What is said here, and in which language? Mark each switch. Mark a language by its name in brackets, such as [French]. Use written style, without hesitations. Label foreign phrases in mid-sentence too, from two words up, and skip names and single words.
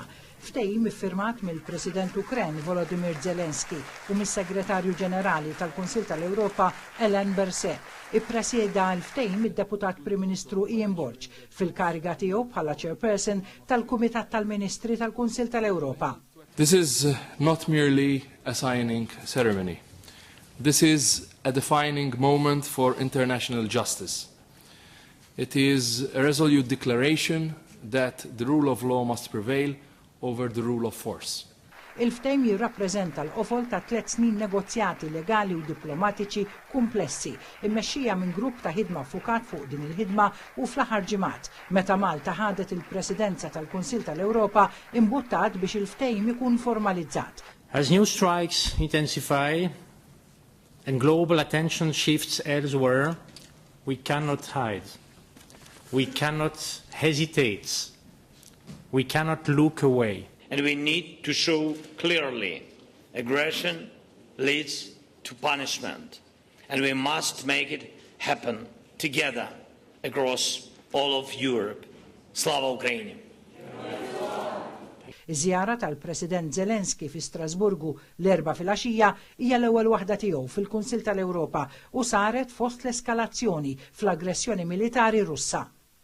[Maltese] Ftehim iffirmat mill-President Ukren Volodymyr Zelensky u mis-Segretarju Ġenerali tal-Kunsill tal-Ewropa Ellen Berset. Ippresjeda l-ftehim id-Deputat Prim Ministru Ian Borg fil-kariga tiegħu bħala Chairperson tal-Kumitat tal-Ministri tal-Kunsill tal-Ewropa. [English] This is not merely a signing ceremony. This is a defining moment for international justice. It is a resolute declaration that the rule of law must prevail over the rule of force. [Maltese] Il-ftehim jirrappreżenta l-qofol ta' 3 snin negozjati legali u diplomatiċi komplessi, immexxija minn grupp ta' ħidma fukat fuq din il-ħidma u fl-aħħar ġimgħat, meta Malta ħadet il-Presidenza tal-Kunsill tal-Ewropa imbuttat biex il-ftehim ikun formalizzat. [English] As new strikes intensify and global attention shifts elsewhere, we cannot hide. We cannot hesitate. We cannot look away. And we need to show clearly aggression leads to punishment. And we must make it happen together across all of Europe. [Ukrainian] Slava Ukraini! [Maltese] Iż-żjara tal-President Zelensky fi Strasburgu l-4 filgħaxija hija l-ewwel waħda tiegħu fil-Kunsill tal-Ewropa u saret fost l-eskalazzjoni fl-aggressjoni militari Russa.